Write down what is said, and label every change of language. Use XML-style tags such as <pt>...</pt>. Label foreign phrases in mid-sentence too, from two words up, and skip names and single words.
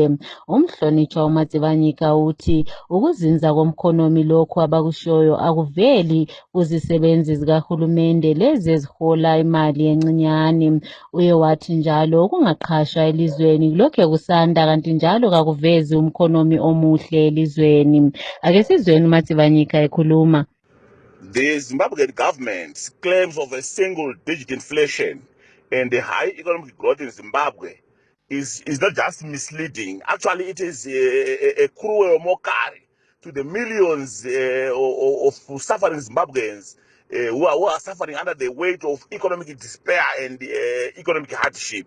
<nd>Umhlonitshwa uMatsibanyika uthi ukuzinza komkhonomi lokho abakushoyo akuveli kuzisebenzi zikahulumende lezi ezihola imali encinyane. Uye wathi njalo ukungaqhashwa elizweni kulokhe kusanda kanti njalo kakuvezi umkhonomi omuhle elizweni. Ake sizweni uMatsibanyika ekhuluma.</nd> <en>The Zimbabwean government's claims of a single-digit inflation and a high economic growth in Zimbabwe is not just misleading. Actually, it is a cruel mockery to the millions of suffering Zimbabweans who are suffering under the weight of economic despair and economic hardship.</en>